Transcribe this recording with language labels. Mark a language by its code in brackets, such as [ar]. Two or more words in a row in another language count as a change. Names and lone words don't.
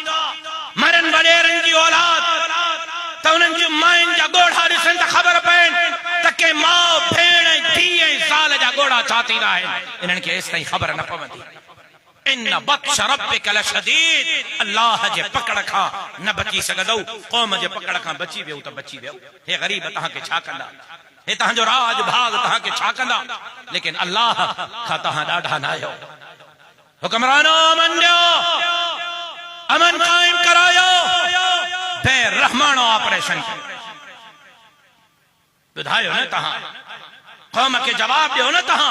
[sd] मरन वडेरनि जी औलाद त उन्हनि जी मायुनि जा ॻोढ़ा ॾिसनि त ख़बर पए त के माउ भेण धीउ ऐं ज़ाल जा ॻोढ़ा छा थींदा आहिनि। इन्हनि खे एसि ताईं ख़बर न पवंदी। [ar] إن بطش ربك لشديد. [sd] अल्लाह जे पकड़ खां न बची सघंदो। क़ौम जे पकड़ खां बची वियो त बची वियो। हे ग़रीब तहां के छा कंदा। हे तहांजो राज भाग तहां के छा कंदा। लेकिन अल्लाह खां तहां ॾाढा न आहियो। हुक्मरानो अमन ॾियो, अमन कायम करायो। बेरहमानो ऑपरेशन ॿुधायो न तहां। कौम के जवाब ॾियो न तहां।